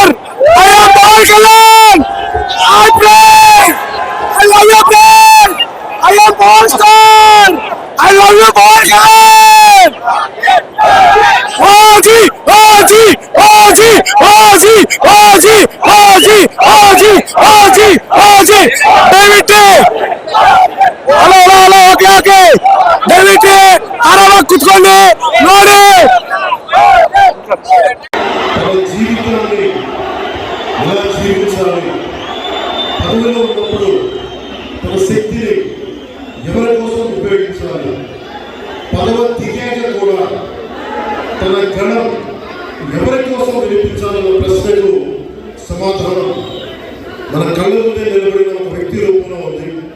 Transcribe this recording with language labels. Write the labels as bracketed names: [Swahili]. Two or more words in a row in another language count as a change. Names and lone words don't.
[English] I am Power Kalyan! I play! I love you, play! I am Power Star! I love you, Power Kalyan! Haji! Haji! Haji! Haji! Haji! Haji! Haji! Haji! Haji! David! Hello, hello, hello, okay. David! [Kannada] ಆರಾಮಾಗಿ ಕುತ್ಕೊಂಡು ನೋಡಿ. [Telugu] తన జీవితాన్ని ఎలా జీవించాలి, పదవిలో ఉన్నప్పుడు తన శక్తిని ఎవరి కోసం ఉపయోగించాలి, పదవి దిగాక కూడా తన గణం ఎవరి కోసం వినిపించాలన్న ప్రశ్నకు సమాధానం మన కళ్ళ ముందే నిలబడిన ఒక వ్యక్తి రూపంలో ఉంది.